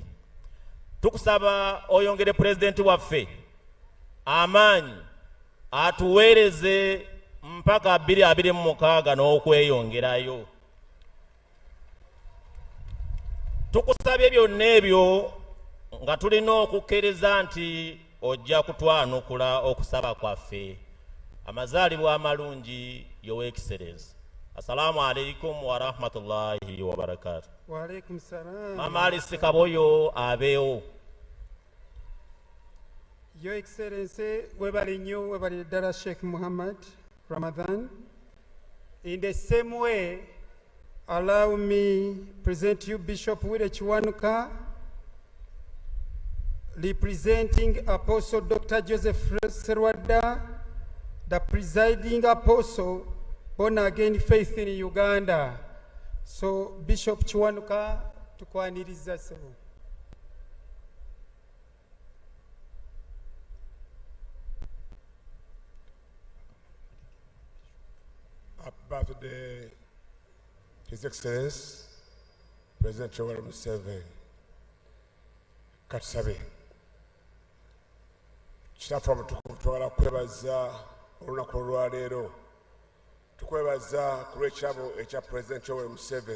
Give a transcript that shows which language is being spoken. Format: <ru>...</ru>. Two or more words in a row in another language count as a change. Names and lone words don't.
<lg>Tukusaba oyongere pulezidenti waffe amaanyi atuweereze mpaka 2026 n'okweyongerayo. Tukusabye byonna ebyo nga tulina okukkiriza nti ojja kutwanukula okusaba kwaffe. Amazaalibwa amalungi,</lg> <en>Your Excellency.</en> <ar>السلام عليكم ورحمة الله وبركاته. وعليكم السلام.</ar> <lg>Mama Alice Kaboyo abeewo.</lg> <en>Your Excellency,</en> <lg>webali nnyo, webali ddala Sheikh Muhammad Ramadan.</lg> <en>In the same way, allow me present you Bishop Wile Kiwanuka, representing Apostle Dr. Joseph Serwadda, the presiding apostle, born again faith in Uganda.</en> <lg>So Bishop Kiwanuka tukwaniriza sebo.</lg> <en>Happy birthday, His Excellency President Yoweri Museveni.</en> <lg>Katusabe. Kitaffe omutukuvu twagala kwebaza olunaku olwaleero. Tukwebaza ku lw'ekirabo ekya President Yoweri Museveni.</lg>